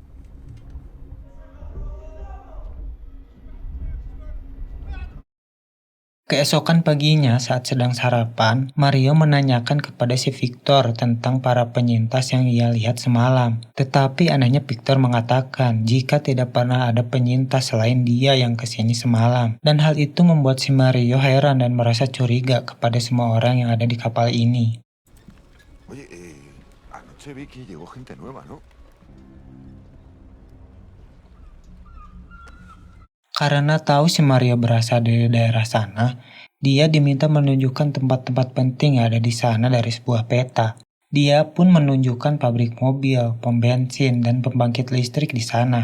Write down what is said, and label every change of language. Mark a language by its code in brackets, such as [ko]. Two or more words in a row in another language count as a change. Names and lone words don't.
[id] Keesokan paginya saat sedang sarapan, Mario menanyakan kepada si Victor tentang para penyintas yang ia lihat semalam. Tetapi anehnya Victor mengatakan jika tidak pernah ada penyintas selain dia yang kesini semalam. Dan hal itu membuat si Mario heran dan merasa curiga kepada semua orang yang ada di kapal ini. [es] Oye, anoche vi que llegó gente nueva, ¿no? [id] Karena tahu si Mario berasal dari daerah sana, dia diminta menunjukkan tempat-tempat penting yang ada di sana dari sebuah peta. Dia pun menunjukkan pabrik mobil, pom bensin, dan pembangkit listrik di sana.